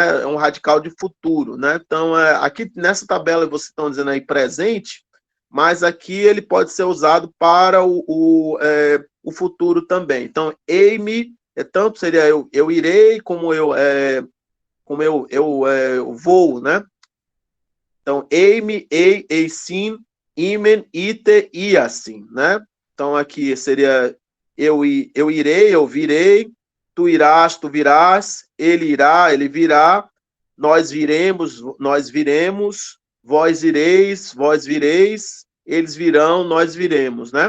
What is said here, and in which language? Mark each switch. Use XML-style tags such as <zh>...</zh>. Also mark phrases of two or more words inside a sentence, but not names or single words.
<pt>É um radical de futuro, né? Então, aqui nessa tabela vocês estão dizendo aí presente, mas aqui ele pode ser usado para o futuro também. Então, aim, tanto seria eu irei, eu vou, né? Então, aim, ei, eisim, imen, ite, iasim, né? Então, aqui seria eu irei, eu virei, tu irás, tu virás, ele irá, ele virá, nós viremos, nós viremos, vós ireis, vós vireis, eles virão, nós viremos, né?</pt>